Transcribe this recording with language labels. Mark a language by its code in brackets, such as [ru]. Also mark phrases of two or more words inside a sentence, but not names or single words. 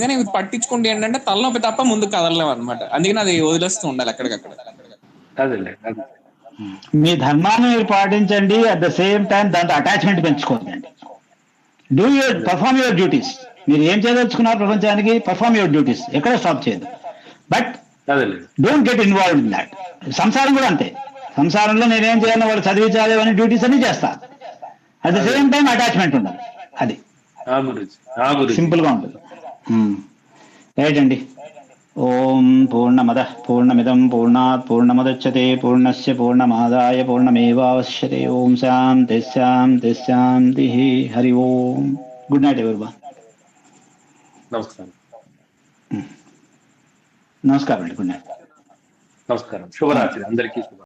[te] కానీ పట్టించుకుంటే ఏంటంటే తలనొప్పి తప్ప ముందుకు కదలలేము అనమాట. అందుకని అది వదిలేస్తూ ఉండాలి ఎక్కడికక్కడ. మీ ధర్మాన్ని మీరు పాటించండి, [en] at the same time [te] దాంతో అటాచ్మెంట్ పెంచుకోండి. [en] perform your duties. [te] మీరు ఏం చేయదలుచుకున్నారు ప్రపంచానికి, [en] perform your duties, [te] ఎక్కడ స్టాప్ చేయదు. [en] but don't get involved in that. [te] సంసారం కూడా అంతే. సంసారంలో నేనేం చేయాలో వాళ్ళు చదివించాలి అని డ్యూటీస్ అన్ని చేస్తా. [en] at the same time [te] అటాచ్మెంట్ ఉండదు. అది సింపుల్ గా ఉంటుంది. రైట్ అండి. [sa] ఓం పూర్ణమద పూర్ణమిదం పూర్ణాత్ పూర్ణముదచ్యతే పూర్ణస్య పూర్ణమాదాయ పూర్ణమేవావశ్యతే. ఓం శాంతి శాంతి శాంతి. హరి ఓం. [en] good night everyone. [te] నమస్కారం అండి. [en] good night. [te] నమస్కారం. శుభరాత్రి అందరికీ.